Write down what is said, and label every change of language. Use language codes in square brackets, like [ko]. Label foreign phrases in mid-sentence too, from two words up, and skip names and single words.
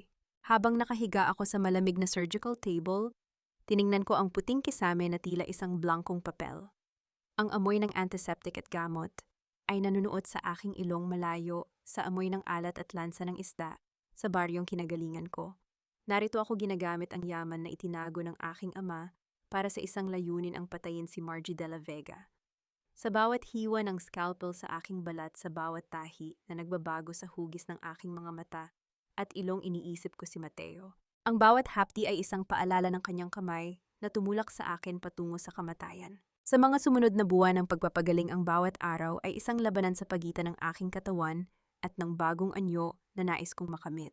[tl] Habang nakahiga ako sa malamig na [en] surgical table, [tl] tiningnan ko ang puting kisame na tila isang blankong papel. Ang amoy ng antiseptic at gamot ay nanunuot sa aking ilong malayo sa amoy ng alat at lansa ng isda sa baryong kinagalingan ko. Narito ako ginagamit ang yaman na itinago ng aking ama para sa isang layunin ang patayin si Margie de la Vega. Sa bawat hiwa ng scalpel sa aking balat, sa bawat tahi na nagbabago sa hugis ng aking mga mata at ilong, iniisip ko si Mateo. Ang bawat hapdi ay isang paalala ng kanyang kamay na tumulak sa akin patungo sa kamatayan. Sa mga sumunod na buwan ng pagpapagaling, ang bawat araw ay isang labanan sa pagitan ng aking katawan at ng bagong anyo na nais kong makamit.